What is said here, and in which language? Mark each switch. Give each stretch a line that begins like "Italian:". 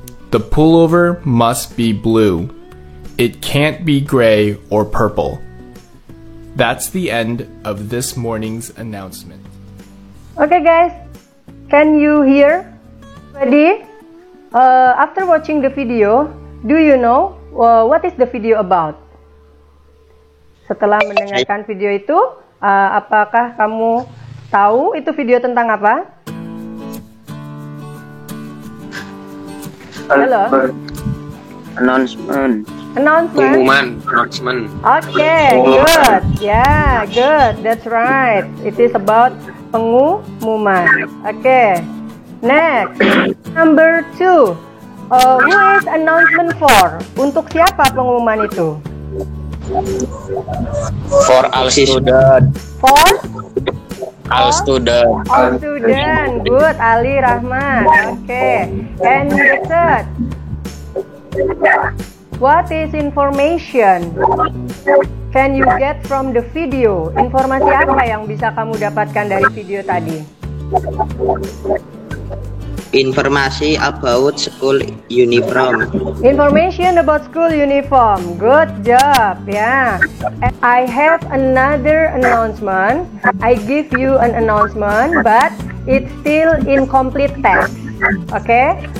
English: The pullover must be blue. It can't be gray or purple. That's the end of this morning's announcement. Okay guys, can you hear? Ready? After watching the video, do you know what is the video about?
Indonesian: Setelah mendengarkan video itu, apakah kamu tahu itu video tentang apa?
English: Halo? Announcement. Announcement? Announcement. Okay, good. Yeah, good. That's right. It is about pengumuman. Okay. Next. Number 2. Who is announcement for?
Indonesian: Untuk siapa pengumuman itu?
English: For all student. For? All student. All student. Good. Ali Rahman. Okay. And the third. What is information? Can you get from the video?
Indonesian: Informasi apa yang bisa kamu dapatkan dari video tadi?
English: Informasi about school uniform. Information about school uniform. Good job. Yeah. I have another announcement. I give you an announcement, but it's still incomplete text. Okay?